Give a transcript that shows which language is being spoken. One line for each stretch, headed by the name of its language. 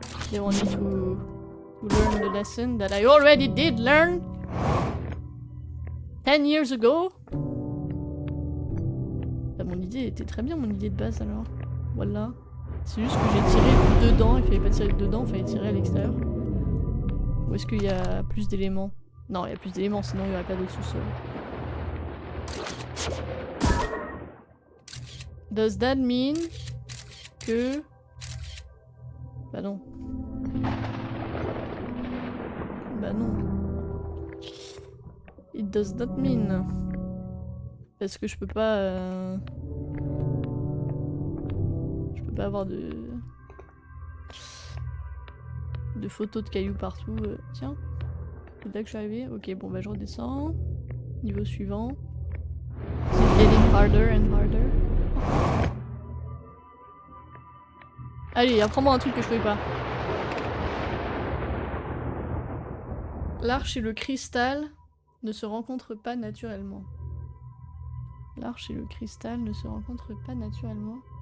English: They want me to learn the lesson that I already did learn 10 years ago.
French: Bah, mon idée était très bien, mon idée de base alors. Voilà. C'est juste que j'ai tiré dedans, il fallait pas tirer dedans, il fallait tirer à l'extérieur. Ou est-ce qu'il y a plus d'éléments? Non, il y a plus d'éléments, sinon il n'y aurait pas d'autre sous-sol.
English: Does that mean
French: que... Bah non. Bah non.
English: It does not mean.
French: Parce que je peux pas... Je peux pas avoir de photos de cailloux partout. Tiens. C'est là que je suis arrivée. Ok, bon bah je redescends. Niveau suivant.
English: It's getting harder and harder.
French: Allez, apprends-moi un truc que je connais pas. L'arche et le cristal ne se rencontrent pas naturellement. L'arche et le cristal ne se rencontrent pas naturellement.